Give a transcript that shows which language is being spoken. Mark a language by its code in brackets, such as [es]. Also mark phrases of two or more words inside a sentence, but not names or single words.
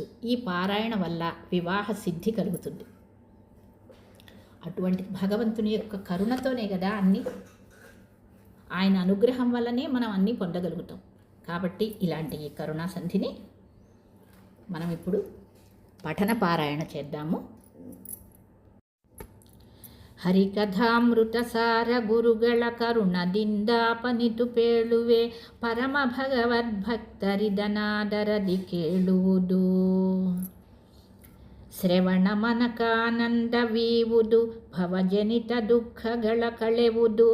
[te] ఈ పారాయణ వల్ల వివాహ సిద్ధి కలుగుతుంది. అటువంటి భగవంతుని యొక్క కరుణతోనే కదా అన్నీ, ఆయన అనుగ్రహం వల్లనే మనం అన్నీ పొందగలుగుతాం. కాబట్టి ఇలాంటి ఈ కరుణా సంధిని మనం ఇప్పుడు పఠన పారాయణ చేద్దాము. [kn] ಹರಿಕಥಾಮೃತಸಾರ ಗುರುಗಳ ಕರುಣದಿಂದಾಪನಿತು ಪೇಳುವೆ ಪರಮ ಭಗವದ್ಭಕ್ತರಿದನಾದರದಿ ಕೇಳುವುದು. ಶ್ರವಣ ಮನಕಾನಂದವೀವುದು ಭವಜನಿತ ದುಃಖಗಳ ಕಳೆವುದು.